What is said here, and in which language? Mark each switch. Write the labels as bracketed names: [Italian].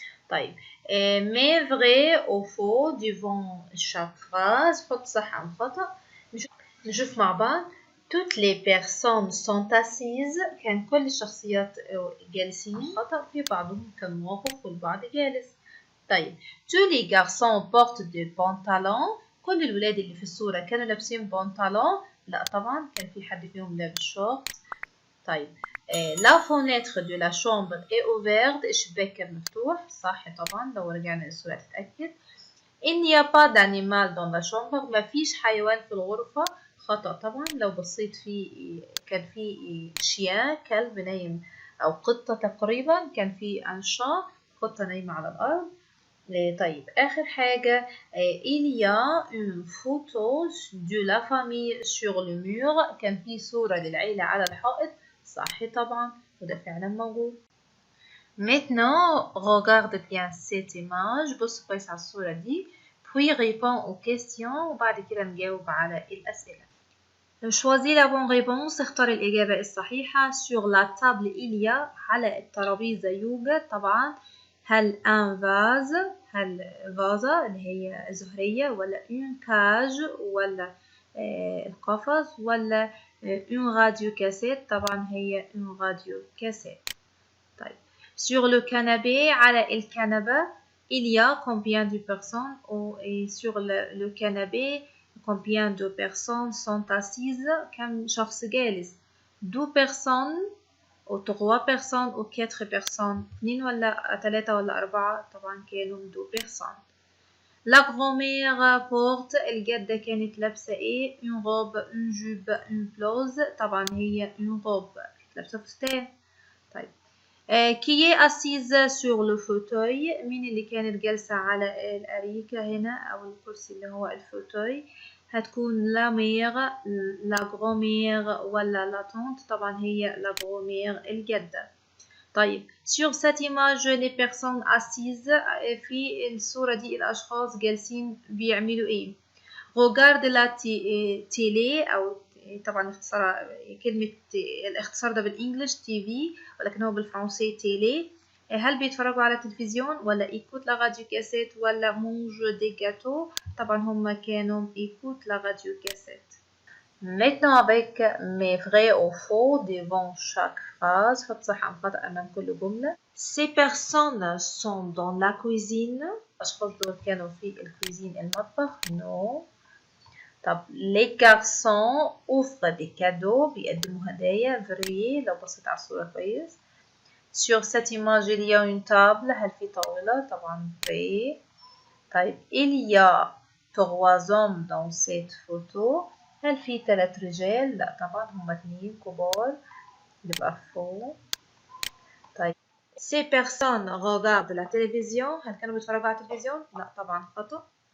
[French] طيب mais vrai ou faux devant chaque phrase، [Arabic] حط صح أو خطأ. نشوف مع بعض. [French] toutes les personnes sont assises، [Arabic] كان كل الشخصيات جالسين. خطأ، في بعضهم كان واقف والبعض جالس. طيب [French] tous les garçons portent des pantalons، [Arabic] كل الولاد اللي في الصورة كانوا لابسين بنطلون؟ لا طبعا، كان في حد فيهم لابس شورت. [French] طيب la fenêtre de la chambre est ouverte، [Arabic] الشباك كان مفتوح. صح طبعا، لو رجعنا للصورة تتأكد. [French] il n'y a pas d'animal dans la chambre، [Arabic] ما فيش حيوان في الغرفة. خطأ طبعا، لو بصيت في كان في شيان كلب نايم، أو قطة تقريبا، كان في أنشا قطة نايمة على الأرض. طيب آخر حاجة [French] il y a une photo de la famille sur le mur، [Arabic] كان في صورة للعيلة على الحائط. صح طبعا، وده فعلا موجود. [French] Maintenant regarde bien cette image، [Arabic] بص كويس على الصورة دي [French] puis réponds aux questions، [Arabic] وبعد كده نجاوب على الأسئلة. [French] choisis la bonne réponse، [Arabic] اختار الإجابة الصحيحة. [French] sur la table il y a، [Arabic] على الترابيزة يوجد. طبعا هل [French] un vase، [Arabic] هل فازة اللي هي زهرية، ولا [French] une cage، [Arabic] ولا القفص، ولا [French] une radio cassette؟ [Arabic] طبعا هي une radio cassette. [French] طيب sur le canapé، [Arabic] على الكنبة [French] il y a combien de personnes، et sur le canapé combien de personnes sont assises، [Arabic] كم شخص جالس؟ [French] 2 personnes ou 3 personnes ou 4 personnes، [Arabic] 2 ولا 3 ولا 4؟ [French] طبعا كانوا 2 personnes. la grand-mère porte، [Arabic] الجدة كانت لابسة ايه؟ [French] une robe une jupe une blouse؟ طبعا هي une robe، [Arabic] لابسة فستان. طيب [French] qui est assise sur le fauteuil، [Arabic] مين اللي كانت جالسة على الأريكة هنا أو الكرسي اللي هو الفوتوي؟ هتكون لا مير، لا غرومير، ولا لا تونت؟ طبعا هي لا غرومير الجدة. طيب [French] sur cette image les personnes assises، [Arabic] في الصورة دي الأشخاص جالسين بيعملوا إيه؟ [French] regarde la télé، [Arabic] أو طبعا اختصار كلمة الاختصار ده بالإنجليش تي في، ولكن هو بالفرنسي تيلي. هل بيتفرجوا على التلفزيون، ولا إيكوت لا راديو كاسيت، ولا مونج دي جاتو؟ طبعا هم كانوا إيكوت لا راديو كاسيت. [French] Maintenant avec mes vrais ou faux devant chaque phrase، [Arabic] حط صح أم خطأ أمام كل جملة. [French] Ces personnes sont dans la cuisine، [Arabic] الأشخاص دول كانوا في الكوزين المطبخ. [English] No. [French] طب les garçons offrent des cadeaux، [Arabic] بيقدموا هدايا. vrai، لو بصيت على الصورة كويس. [French] sur cette image il y a une table، [Arabic] هل في طاولة؟ [French] طبعا vrai. [Arabic] طيب [French] il y a 3 hommes dans cette photo، [Arabic] هل في 3 رجال؟ لا طبعا هما 2 كبار، يبقى faux. طيب [French] Ces personnes regardent la télévision. [Arabic] هل كانوا بيتفرجوا على التلفزيون؟ لا طبعا خطأ.